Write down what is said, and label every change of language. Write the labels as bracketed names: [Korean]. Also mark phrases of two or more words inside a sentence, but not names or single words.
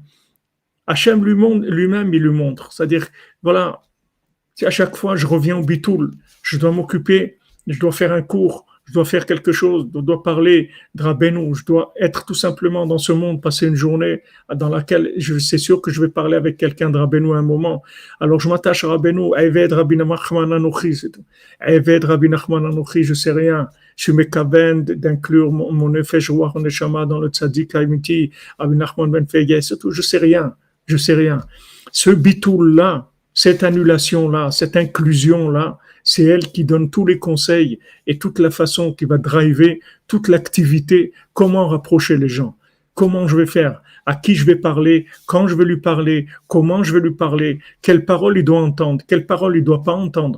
[French] Hachem lui-même, il lui montre. C'est-à-dire, voilà, si à chaque fois je reviens au bitoul, je dois m'occuper, je dois faire un cours, je dois faire quelque chose, je dois parler de Rabbeinu, je dois être tout simplement dans ce monde, passer une journée dans laquelle c'est sûr que je vais parler avec quelqu'un de Rabbeinu à un moment. Alors je m'attache à Rabbeinu, [Hebrew] עבד רבי נחמן אנכי, [French] c'est tout. [Hebrew] עבד רבי נחמן אנכי, [French] je sais rien. Je suis mekaven d'inclure mon [Hebrew] נפש רוח נשמה [French] dans le [Hebrew] צדיק האמיתי, [French] Rabbi Nachman ben Fegeh, c'est tout. Je sais rien. Ce bitoul-là, cette annulation-là, cette inclusion-là, c'est elle qui donne tous les conseils et toute la façon qui va driver toute l'activité, comment rapprocher les gens, comment je vais faire, à qui je vais parler, quand je vais lui parler, comment je vais lui parler, quelle parole il doit entendre, quelle parole il ne doit pas entendre.